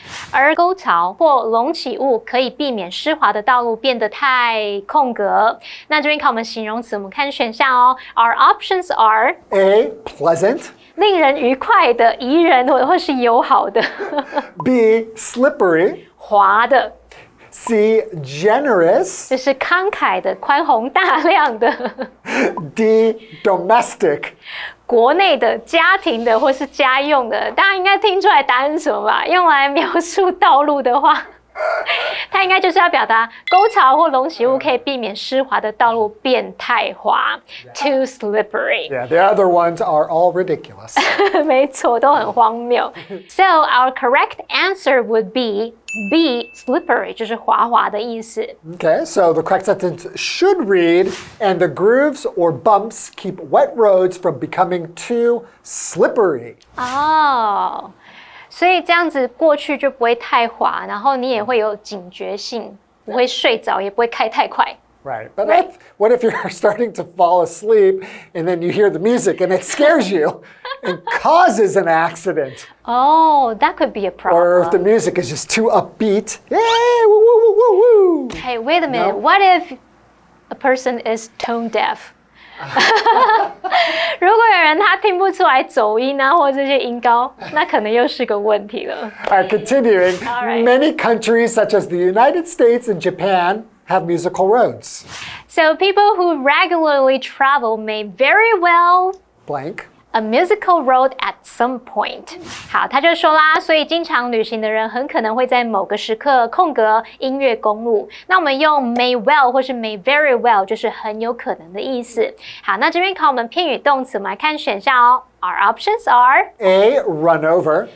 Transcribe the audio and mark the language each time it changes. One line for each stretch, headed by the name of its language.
Chinese: 而沟槽或隆起物可以避免湿滑的道路变得太空格。那这边考我们形容词，我们看选项哦。
English: Our options are A, pleasant.
Chinese: 令人愉快的、宜人或是友好的。
English: B, slippery.
Chinese: 滑的。
English: C, generous.
Chinese: 就是慷慨的、宽宏大量的。
English: D, domestic.
Chinese: 国内的、家庭的或是家用的，大家应该听出来答案是什么吧？用来描述道路的话它应该就是要表达沟槽或隆起物可以避免湿滑的道路变太滑 ，
English: too slippery. Yeah, the other ones are all ridiculous.
Chinese: 没错，都很荒谬。
English: So our correct answer would be B, slippery,
Chinese: 就是滑滑的意思。
English: Okay, so the correct sentence should read, and the grooves or bumps keep wet roads from becoming too slippery.
Chinese: 哦。所以这样子过去就不会太滑，然后你也会有警觉性，不会睡着，也不会开太快。
English: Right, but what if you're starting to fall asleep and then you hear the music and it scares you and causes an accident? Oh, that could be a problem. Or if the music is just too upbeat. Yay, woo, woo, woo, woo, woo. Hey, wait a minute. No? What if a person is tone deaf?
Chinese: 如果有人他听不出来走音啊，或这些音高，那可能又是个问题了。
English: All right, continuing. All right. Many countries, such as the United States and Japan, have musical roads. So people who regularly travel may very well Blank. a musical road at some point.
Chinese: 好，他就说啦，所以经常旅行的人很可能会在某个时刻空格音乐公路。那我们用 may well 或是
English: may very well
Chinese: 就是很有可能的意思。好，那这边考我们片语动词，我们来看选项哦。
English: Our options are A, run over.